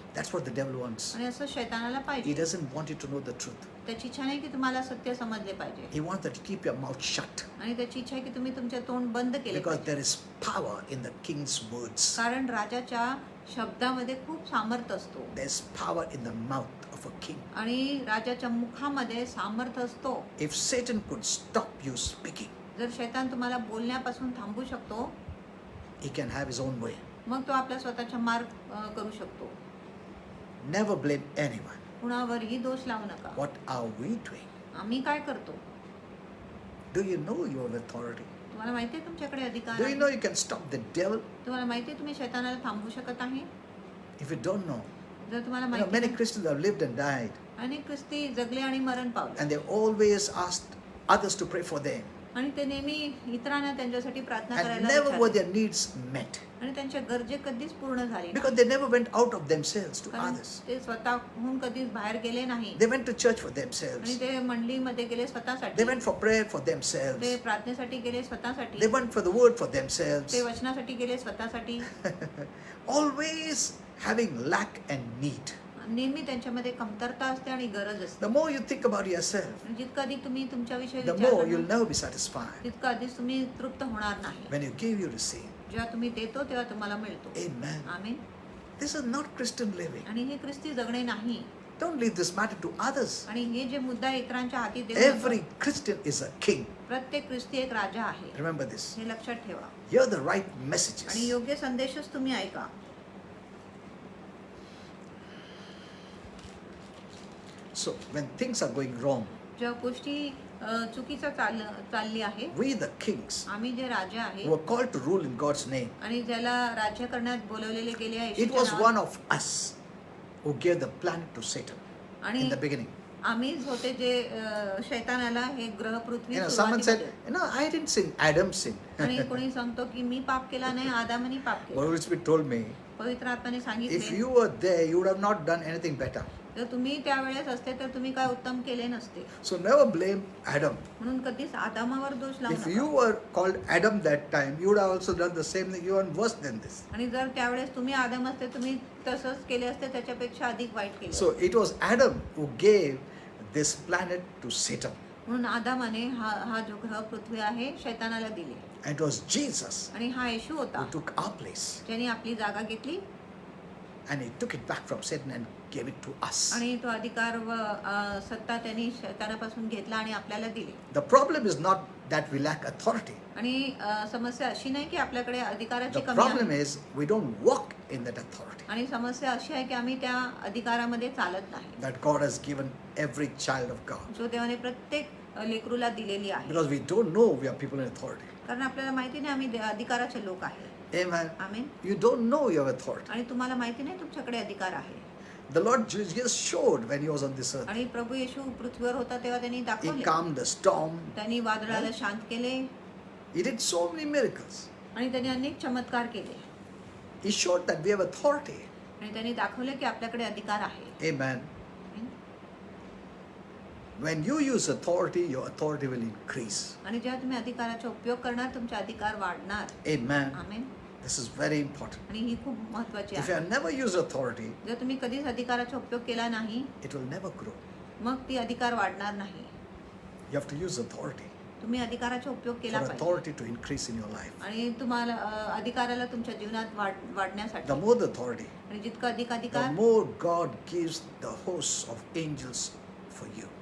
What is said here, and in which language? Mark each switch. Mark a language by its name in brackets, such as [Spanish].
[English] That's what the devil wants. [Marathi] आणि असं शैतानाला [English] He [Marathi] पाहिजे. [English] doesn't want you to know the truth. [Marathi] त्याची इच्छा नाही की तुम्हाला सत्य समजले पाहिजे [English] He wants that you keep your mouth shut. [Marathi] आणि त्याची इच्छा आहे की तुम्ही तुमचे तोंड बंद केले [English] Because [Marathi] पाहिजे. [English] there is power in the king's words. [Marathi] कारण राजाच्या शब्दामध्ये खूप सामर्थ्य असतो [English] There's power in the mouth of a king. [Marathi] आणि राजाच्या मुखामध्ये सामर्थ्य असतो. [English] If Satan could stop you speaking, [Marathi] जर शैतान तुम्हाला बोलण्यापासून थांबू शकतो [English] he can have his own way. [Marathi] मग तो आपल्या स्वतःचा मार्ग करू शकतो. [English] Never blame anyone. [Marathi] कुणावरही दोष लावू नका. [English] What are we doing? [Marathi] आम्ही काय करतो. [English] Do you know you have authority? [Marathi] तुम्हाला माहिती आहे तुमच्याकडे अधिकार [English] Do you [Marathi] आहे. [English] know you can stop the devil? [Marathi] तुम्हाला माहिती आहे तुम्ही शैतानाला थांबवू शकत आहे. [English] If you don't know, [Marathi] जर तुम्हाला [English] many [Marathi] माहिती [English] Christians have lived and died, [Marathi] अनेक ख्रिस्ती जगले आणि मरण पावले [English] and they always asked others to pray for them, [Marathi] आणि ते नेहमी इतरांना त्यांच्यासाठी प्रार्थना [English] and [Marathi] करायला [English] never were [Marathi] विचारले. [English] their needs met [Marathi] आणि त्यांच्या गरजे कधीच पूर्ण झाले नाही. [English] because they never went out of themselves to [Marathi] कारण [English] others. [Marathi] ते स्वतःहून कधीच बाहेर गेले नाही [English] They went to church for [Marathi] आणि [English] themselves. [Marathi] ते मंडळीमध्ये गेले स्वतःसाठी. [English] They went for prayer for themselves. [Marathi] ते प्रार्थनेसाठी गेले स्वतःसाठी. [English] They went for the word for themselves. [Marathi] ते वचनासाठी गेले स्वतःसाठी. [English] Always having lack and need. [Marathi] नेहमी त्यांच्यामध्ये कमतरता असते आणि गरज असते. [English] The more you think about yourself, [Marathi] आणि जितकं अधिक तुम्ही तुमच्याविषयी [English] the [Marathi] विचार [English] more you'll [Marathi] करणार, [English] never be satisfied. [Marathi] तितकं अधिक तुम्ही तृप्त होणार नाही. [English] When you give, you receive. [Marathi] जेव्हा तुम्ही देतो तेव्हा तुम्हाला मिळतो. [English] Amen. [Marathi] Amen. [English] This is not Christian living. [Marathi] आणि हे ख्रिस्ती जगणे नाही. [English] Don't leave this matter to others. [Marathi] आणि हे जे मुद्दा इतरांच्या हाती देऊ [English] Every [Marathi] नका. [English] Christian is a king. [Marathi] प्रत्येक ख्रिस्ती एक राजा आहे. [English] Remember this. [Marathi] हे लक्षात ठेवा. [English] Hear the right [Marathi] आणि [English] messages. [Marathi] योग्य संदेशच तुम्ही ऐका. [English] So, when things are going wrong, [Marathi] ज्या गोष्टी चुकीचं चालली आहे, [English] we the kings [Marathi] आम्ही जे राजा आहे [English] who were called to rule in God's name, [Marathi] आणि ज्याला राज्य करण्यात बोलवलेले गेले आहे [English] it was [Marathi] येशूच्या [English] one [Marathi] नावात, [English] of us who gave the planet to Satan [Marathi] आणि [English] in the beginning. [Marathi] आम्हीच होते जे शैतानाला हे ग्रह पृथ्वी [English] Someone said, [Marathi] सुरुवातीमध्ये. [English] I didn't sin, Adam sinned. [Marathi] आणि कोणी सांगतो की मी पाप केला नाही, आदामाने पाप केला. [English] Holy Spirit told me, [Marathi] पवित्र आत्म्याने [English] if [Marathi] सांगितले [English] you were there, you would have not done anything better. [Marathi] जर तुम्ही त्यावेळेस असते तर तुम्ही काय उत्तम केले नसते. [English] So never blame Adam. [Marathi] म्हणून कधीच आदामावर दोष लावू [English] If you [Marathi] नका. [English] were called Adam that time, you would have also done the same thing, even worse than this. [Marathi] आणि जर त्यावेळेस तुम्ही आदाम असते तुम्ही तसंच केले असते, त्याच्यापेक्षा अधिक वाईट केले [English] So [Marathi] असते. [English] it was Adam who gave this planet to Satan. [Marathi] म्हणून आदामाने हा जो ग्रह पृथ्वी आहे शैतानाला दिले [English] And it was Jesus [Marathi] आणि हा येशू होता [English] who took our place. [Marathi] ज्याने आपली जागा घेतली [English] And he took it back from Satan and gave it to us. [Marathi] आणि तो अधिकार व सत्ता त्यांनी शैतानापासून घेतला आणि आपल्याला दिली. [English] The problem is not that we lack authority. [Marathi] आणि समस्या अशी नाही की आपल्याकडे अधिकाराची [English] The [Marathi] कमी [English] problem [Marathi] आहे. [English] is we don't walk in that authority [Marathi] आणि समस्या अशी आहे की आम्ही त्या अधिकारामध्ये चालत नाही, [English] that God has given every child of God. [Marathi] जो देवाने प्रत्येक लेकरूला दिलेली आहे. [English] Because we don't know we are people in authority. [Marathi] कारण आपल्याला माहिती नाही आम्ही अधिकाराचे लोक आहे. [English] Amen. [Marathi] Amen. [English] You don't know your authority. [Marathi] आणि तुम्हाला माहिती नाही तुमच्याकडे अधिकार आहे. [English] The Lord Jesus showed when he was on this earth. [Marathi] आणि प्रभू येशू पृथ्वीवर होता तेव्हा त्यांनी [English] He [Marathi] दाखवले. [English] calmed the storm. [Marathi] त्यांनी वादळाला शांत केले [English] He did so many miracles. [Marathi] आणि त्यांनी अनेक चमत्कार केले [English] He showed that we have authority. [Marathi] आणि त्यांनी दाखवले की आपल्याकडे अधिकार आहे. [English] Amen. When you use authority, your authority will increase. [Marathi] आणि जेव्हा तुम्ही अधिकाराचा उपयोग करणार तुमचे अधिकार वाढणार. [English] Amen. [Marathi] Amen. [English] This is very important. [Marathi] आणि ही खूप महत्त्वाची [English] If you [Marathi] आहे. [English] have never used authority, [Marathi] जर तुम्ही कधीच अधिकाराचा उपयोग केला नाही [English] it will never grow. [Marathi] मग ती अधिकार वाढणार नाही. [English] You have to use authority [Marathi] तुम्ही अधिकाराचा उपयोग केला [English] for [Marathi] पाहिजे. [English] authority to increase in your life. [Marathi] आणि तुम्हाला अधिकाराला तुमच्या जीवनात वाढण्यासाठी [English] The more the authority, [Marathi] आणि जितकं अधिक [English] the [Marathi] अधिकार [English] more God gives the hosts of angels for you.